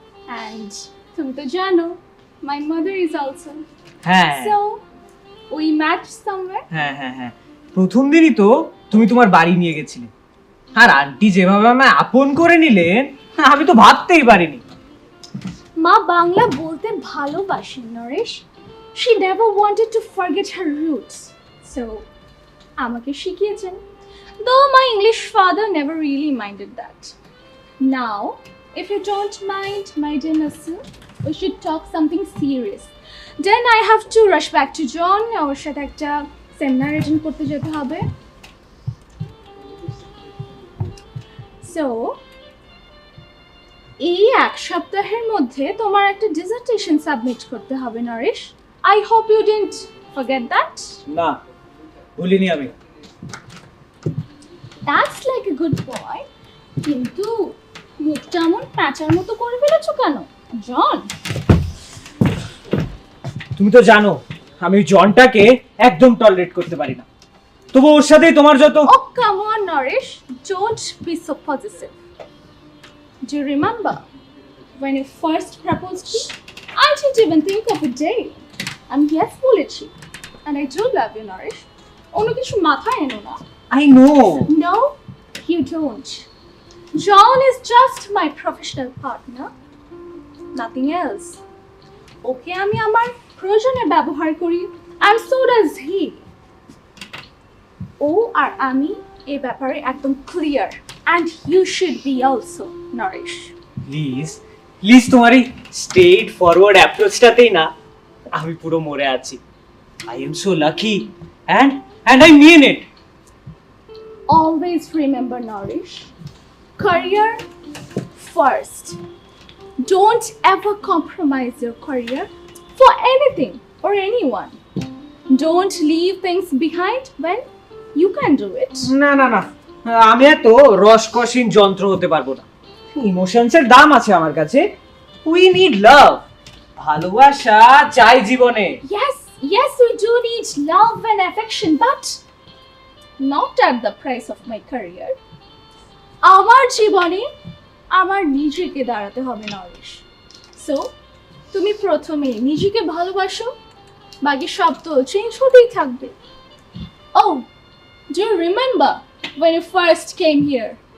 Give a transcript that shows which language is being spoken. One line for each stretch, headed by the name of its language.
English: and
Bangla: তুমি তো জানো
English: My mother is also.
Bangla: হ্যাঁ
English: So we match somewhere.
Bangla: হ্যাঁ হ্যাঁ হ্যাঁ, প্রথম দিনই তো তুমি তোমার বাড়ি নিয়ে গেছিলে, আর আন্টি যেভাবে আমায় আপন করে নিলেন আমি তো ভাবতেই পারিনি। মা বাংলা বলতে ভালোবাসেন Naresh.
English: She never wanted to forget her roots.
Bangla: So আমাকে শিখিয়েছেন।
English: Though my English father never really minded that. Now, if you don't mind, my dear Nasu, we should talk something serious. Then I have to rush back to John.
Bangla: ওর সাথে একটা seminar attend করতে যেতে হবে। So, এই 1 সপ্তাহের মধ্যে তোমার একটা ডিসার্টেশন সাবমিট করতে হবে Naresh.
English: I hope you didn't forget that.
Bangla: না, ভুলিনি আমি।
English: That's like a good boy.
Bangla: কিন্তু মুখটা এমন প্যাঁচার মতো করে ফেলেছো কেন জন? তুমি তো জানো আমি জনটাকে একদম টলারেট করতে পারি না, তবু ওর সাথেই তোমার যত।
English: Oh, come on, Nourish. Don't be so possessive. Do you remember when you first proposed me? I didn't even think of a day. I'm yes
Bangla: বলেছি.
English: And I do love you, Nourish.
Bangla: অন্য কিছু মাথায় এনো না।
English: I know. No, you don't. John is just my professional partner. Nothing else.
Bangla: ওকে আমি আমার প্রয়োজনে ব্যবহার করি,
English: and so does he.
Bangla: ও আর আমি এই ব্যাপারে একদম clear,
English: and you should be also,
Bangla: Nourish. Please তোমার এই স্ট্রেট ফরওয়ার্ড অ্যাপ্রোচটাতেই না আমি পুরো মরে আছি।
English: I am so lucky and I mean it. Always remember, Nourish. Career first. Don't ever compromise your career for anything or anyone. Don't leave things behind when you can do it.
Bangla: না না না, আমি এত রসকসীন যন্ত্র হতে পারবো না। ইমোশনসের দাম আছে আমার কাছে।
English: we need love,
Bangla: ভালোবাসা চাই জীবনে।
English: Yes, we do need love and affection, but not at the price of my career.
Bangla: আমার জীবনে আমার নিজেকে দাঁড়াতে হবে নরেশ। সো তুমি প্রথমে নিজেকে ভালোবাসো, বাকি সব তো চেঞ্জ হতেই থাকবে।
English: Oh, do you remember when you first came here?